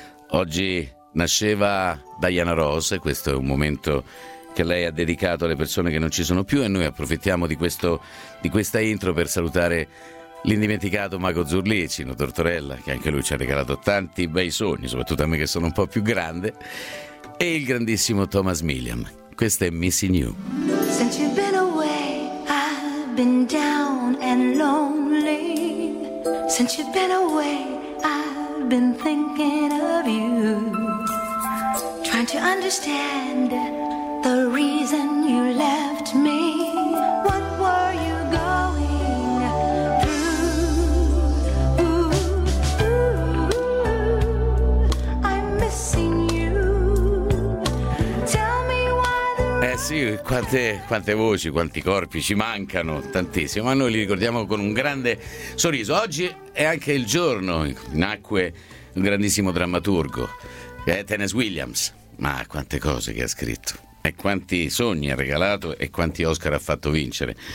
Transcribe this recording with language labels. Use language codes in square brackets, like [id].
[it] Oggi nasceva Diana Ross, questo è un momento che lei ha dedicato alle persone che non ci sono più e noi approfittiamo di questa intro per salutare l'indimenticato Mago Zurlì, Cino Tortorella, che anche lui ci ha regalato tanti bei sogni, soprattutto a me che sono un po' più grande, e il grandissimo Thomas Milliam. Questo è Missing You. [en] Since you've been away, I've been down and lonely. Since you've been away, I've been thinking of you. Trying to understand the reason you left me. What were you going through? Ooh, ooh, ooh, I'm missing you. Tell me why the... [it] Sì, quante voci, quanti corpi ci mancano, tantissimo. Ma noi li ricordiamo con un grande sorriso. Oggi è anche il giorno in cui nacque un grennissimo drammaturgo, Tennessee Williams. Ma quante cose che ha scritto e quanti sogni ha regalato e quanti Oscar ha fatto vincere.